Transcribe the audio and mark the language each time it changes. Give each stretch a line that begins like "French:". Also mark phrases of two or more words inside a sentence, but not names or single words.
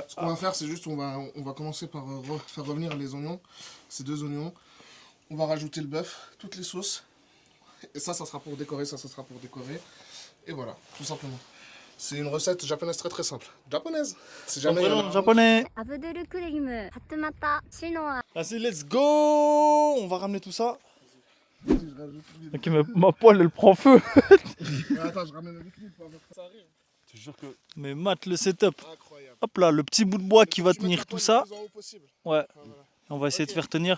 French: Ce qu'on va faire, c'est juste, on va commencer par faire revenir les oignons. Ces deux oignons. On va rajouter le bœuf, toutes les sauces. Et ça sera pour décorer, ça sera pour décorer. Et voilà, tout simplement. C'est une recette japonaise très simple. Japonaise. C'est jamais... japonais. アブドゥルクリムハトマタシノア Vas-y,
English: let's go.
French: On va ramener tout ça. Ok, ma poêle, elle prend feu. Attends, je ramène le liquide pour avoir ça. Arrive. Je te jure que... Mais mate le setup. Incroyable. Hop là, le petit bout de bois qui va Tu mets tenir ta tout poêle ça. le plus en haut possible. Ouais. Ah, voilà. On va essayer de faire tenir.